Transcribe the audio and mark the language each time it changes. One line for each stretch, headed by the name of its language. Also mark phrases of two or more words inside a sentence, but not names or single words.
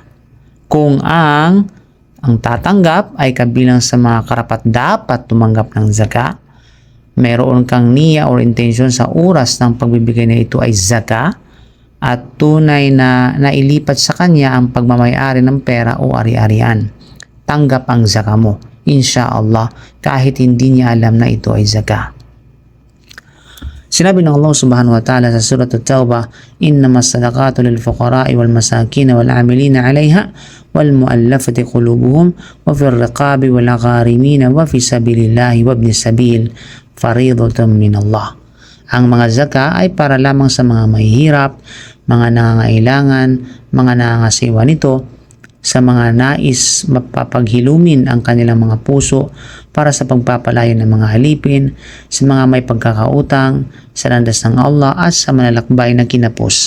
Filipino: Kung ang tatanggap ay kabilang sa mga karapat-dapat tumanggap ng zakah, mayroon kang niya or intention sa oras ng pagbibigay na ito ay zakah, at tunay na nailipat sa kanya ang pagmamayari ng pera o ari-arian, tanggap ang zakah mo, insyaallah, kahit hindi niya alam na ito ay zakah. Sinabi ng Allah
Arabic: سبحانه وتعالى
Filipino: sa surat at-Tawbah,
Arabic: إنما الصدقات للفقراء والمساكين والعاملين عليها والمؤلفة قلوبهم وفي الرقاب والغارمين وفي سبيل الله وابن السبيل فريضة من الله.
Filipino: Ang mga zakah ay para lamang sa mga mahihirap, mga nangangailangan, mga nangangasiwa nito, sa mga nais mapapaghilumin ang kanilang mga puso para sa pagpapalayo ng mga halipin, sa mga may pagkakautang, sa landas ng Allah at sa manlalakbay na kinapos.